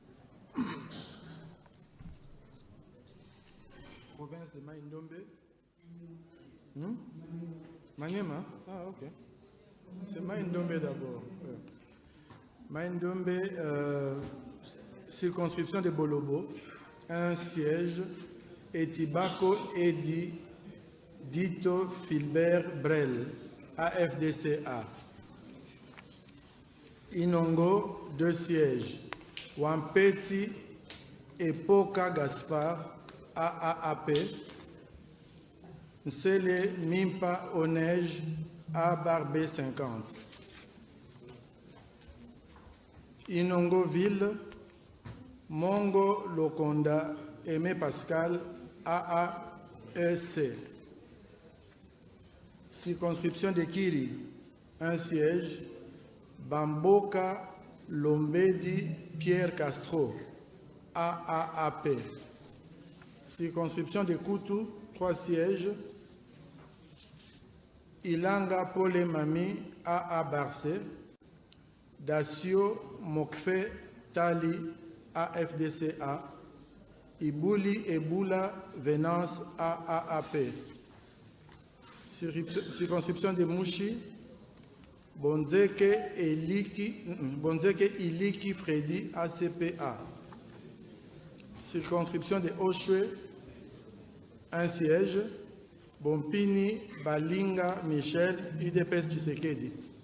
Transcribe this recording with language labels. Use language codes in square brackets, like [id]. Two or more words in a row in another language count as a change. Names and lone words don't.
[fr] Province de Maïndombe. Maniema? Ah, ok. C'est Maïndombe d'abord. Maïndombe, circonscription de Bolobo. Un siège. Etibako Edi Dito Filbert Brel, AFDCA. Inongo, 2 sièges. Wampeti Epoka Gaspard, AAAP. Nsele Nimpa Onej, ABARB 50. Inongoville, Mongo Lokonda, Aimé Pascal, AAEC. Circonscription de Kiri, un siège. Bamboka Lombedi Pierre Castro, AAAP. Circonscription de Koutou, 3 sièges. Ilanga Pole Mami, AA Barcé. Dacio Mokfe Tali, AFDCA. Ibouli Eboula Venance, AAAP. Circonscription de Mouchi, Bonzeke Iliki Freddy, ACPA. Circonscription de Oshwe, un siège. Bompini Balinga Michel, UDPS Tshisekedi.